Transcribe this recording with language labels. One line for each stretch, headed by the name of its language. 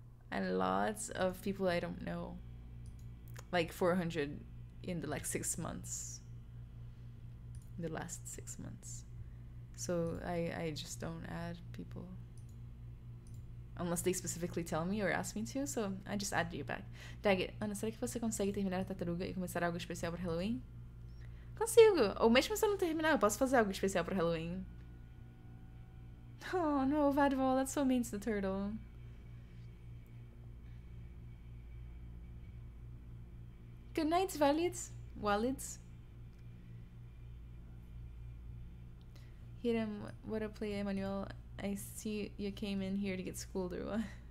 English: And lots of people I don't know. Like 400 in the like 6 months. In the last 6 months. So I just don't add people. Unless they specifically tell me or ask me to. So I just add you back.
Portuguese: Daggett, Ana, será que você consegue terminar a tartaruga e começar algo especial para Halloween? Consigo! Ou mesmo se eu não terminar, eu posso fazer algo especial para Halloween.
English: Oh no, Vadval, that's so mean to the turtle. Good night, Walids. Hiram, what a play, Emmanuel. I see you came in here to get schooled or what?